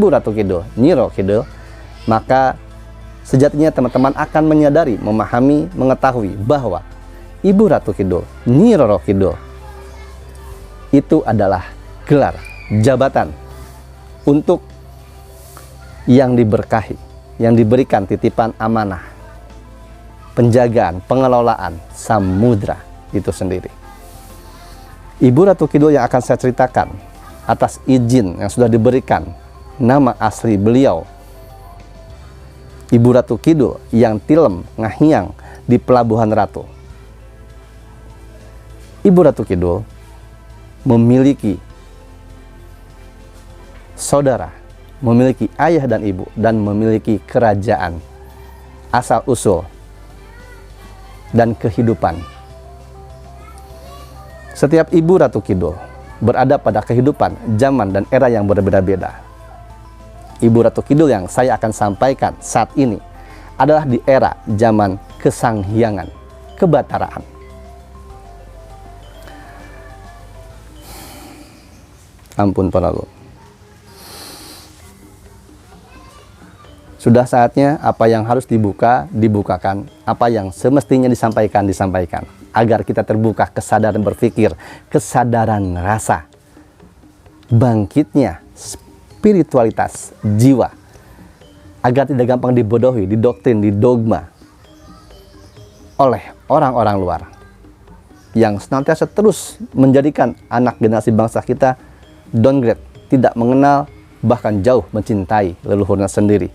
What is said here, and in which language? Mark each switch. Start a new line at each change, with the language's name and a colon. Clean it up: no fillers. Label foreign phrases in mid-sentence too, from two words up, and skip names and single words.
Indonesian: Ratu Kidul, Nyi Roro Kidul, maka sejatinya teman-teman akan menyadari, memahami, mengetahui bahwa Ibu Ratu Kidul, Nyi Roro Kidul itu adalah gelar jabatan untuk yang diberkahi, yang diberikan titipan amanah, penjagaan, pengelolaan samudra itu sendiri. Ibu Ratu Kidul yang akan saya ceritakan atas izin yang sudah diberikan, nama asli beliau Ibu Ratu Kidul yang
Sundanese: tilem ngahiang
Indonesian: di Pelabuhan Ratu. Ibu Ratu Kidul memiliki saudara, memiliki ayah dan ibu, dan memiliki kerajaan, asal usul dan kehidupan. Setiap Ibu Ratu Kidul berada pada kehidupan, zaman, dan era yang berbeda-beda. Ibu Ratu Kidul yang saya akan sampaikan saat ini adalah di era zaman kesanghiangan, kebataraan. Ampun Prabu. Sudah saatnya apa yang harus dibuka, dibukakan. Apa yang semestinya disampaikan, disampaikan. Agar kita terbuka kesadaran berpikir, kesadaran rasa, bangkitnya spiritualitas jiwa, agar tidak gampang dibodohi, didoktrin, didogma oleh orang-orang luar yang senantiasa terus menjadikan anak generasi bangsa kita downgrade, tidak mengenal, bahkan jauh mencintai leluhurnya sendiri.